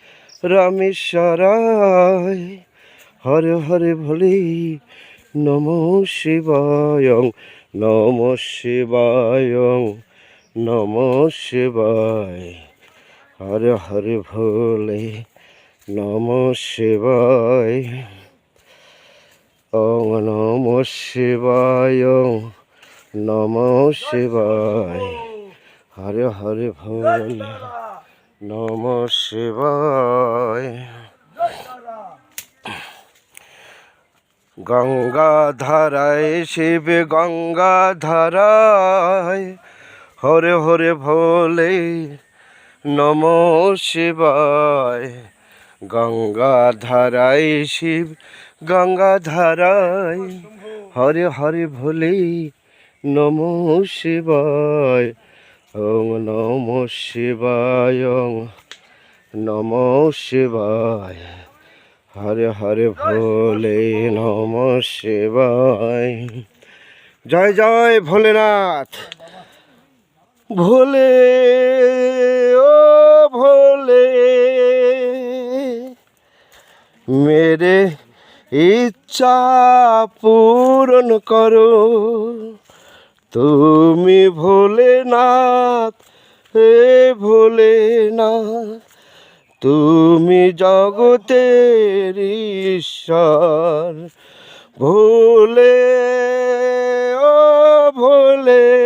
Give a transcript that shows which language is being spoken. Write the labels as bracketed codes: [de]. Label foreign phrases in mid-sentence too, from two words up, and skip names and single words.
[hi] रामेश्वराय हर हर भोले नमः शिवाय नमः शिवाय नमः शिवाय हर हर भोले नमः शिवाय ॐ नमः शिवाय नमः शिवाय हर हर भोले नमः शिवाय गंगाधाराय शिव गंगाधाराय हरे हरे भोले नमः शिवाय गंगाधाराय शिव गंगाधाराय हरे हरे भोले नमः शिवाय ॐ नमः शिवाय नमः शिवाय हरे हरे भोले नमः शिवाय जय जय भोलेनाथ [bn] ভোলে ও ভোলে মেরে ইচ্ছা পূরণ করো তুমি ভোলেনাথ হে ভোলেনাথ তুমি জগতের ঈশ্বর ভোলে ও ভোলে